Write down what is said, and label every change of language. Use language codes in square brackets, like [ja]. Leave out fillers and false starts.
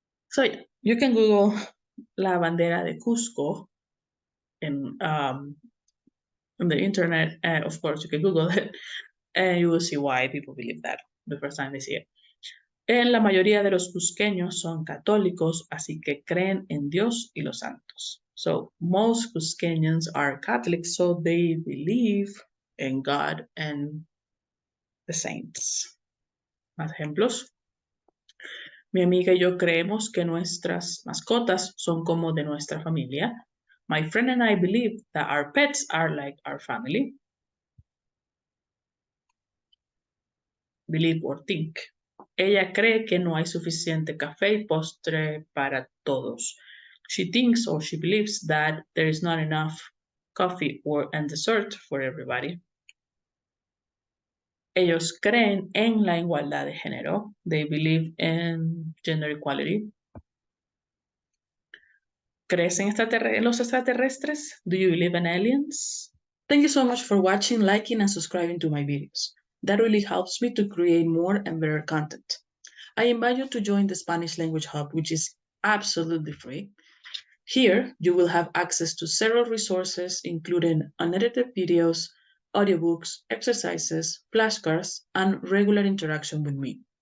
[en] So yeah, you can Google [es] la bandera de Cusco [en] in on the internet. Of course, you can Google it, and you will see why people believe that the first time they see it. [es] La mayoría de los cusqueños son católicos, así que creen en Dios y los santos. [en] So most Cusqueños are Catholics, so they believe in God and the saints. [es] Más ejemplos. Mi amiga y yo creemos que nuestras mascotas son como de nuestra familia. [en] My friend and I believe that our pets are like our family. Believe or think. [es] Ella cree que no hay suficiente café y postre para todos. [en] She thinks or she believes that there is not enough coffee and dessert for everybody. [es] Ellos creen en la igualdad de género. [en] They believe in gender equality. [es] ¿Crees en los extraterrestres? [en] Do you believe in aliens? Thank you so much for watching, liking, and subscribing to my videos. That really helps me to create more and better content. I invite you to join the Spanish Language Hub, which is absolutely free. Here, you will have access to several resources, including unedited videos, audiobooks, exercises, flashcards, and regular interaction with me.